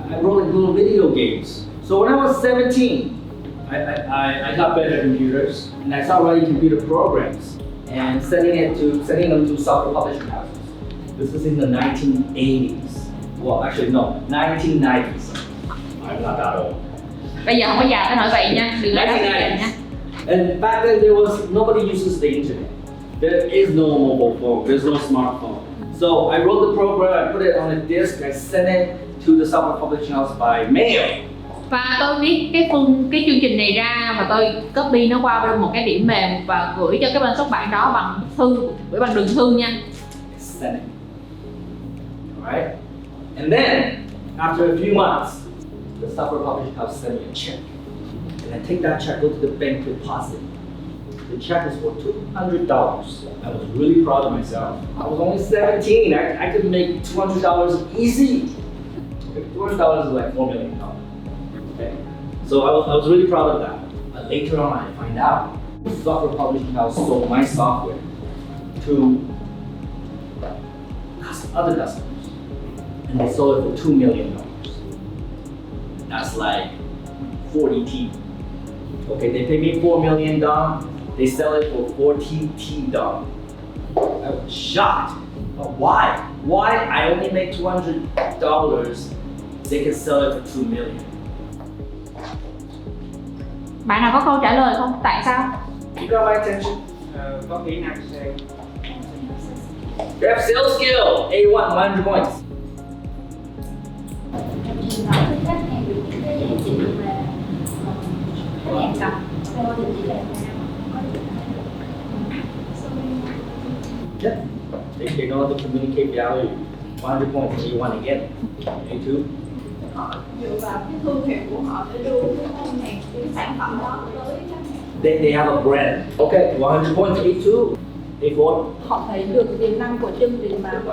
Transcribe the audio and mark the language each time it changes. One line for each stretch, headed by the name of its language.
English: I wrote little video games. So when I was 17, I got better computers and I started writing computer programs and sending them to software publishing houses. This is in the 1980s. Well, actually, no, 1990s. I'm not that old.
Vietnamese: Bây giờ không có già tới nỗi vậy nha, đừng nói đó như vậy nha.
English: And back then, there was nobody uses the internet. There is no mobile phone. There's no smartphone. So I wrote the program. I put it on a disk. I sent it to the software publishing house by mail.
Vietnamese: Và tôi viết cái chương trình này ra và tôi copy nó qua bên một cái điểm mềm và gửi cho cái bên xuất bản đó bằng thư, gửi bằng đường thư nha.
English: Send it. Alright? And then, after a few months, the software publishing house sent me a check. And I take that check, go to the bank, deposit. The check was for $200. I was really proud of myself. I was only 17. I could make $200 easy. Okay, $200 is like $4 million. Okay? So I was really proud of that. But later on, I find out the software publishing house sold my software to other customers. And they sold it for $2 million. That's like 40 T. Okay, they pay me $4 million. They sell it for 40 T dong. I was shocked. But why? Why I only make $200? They can sell it for $2 million.
Vietnamese: Bạn nào có câu trả lời không? Tại sao?
English: You got my attention.
Vietnamese: Có kỹ năng sale.
English: You have sales skill. A1, 100 points.
Vietnamese: Trong trường hợp khi khách hàng được những cái giá trị mà khách hàng cần thôi thì chỉ là
English: Yeah. They know how to communicate value. 100 points. A1 again. A2.
Vietnamese: Họ dựa vào cái thương hiệu của họ để đưa cái khách hàng cái sản phẩm đó tới khách hàng.
English: They have a brand. Okay, 100 points. A2. A4.
Vietnamese: Họ thấy được tiềm năng của chương trình mà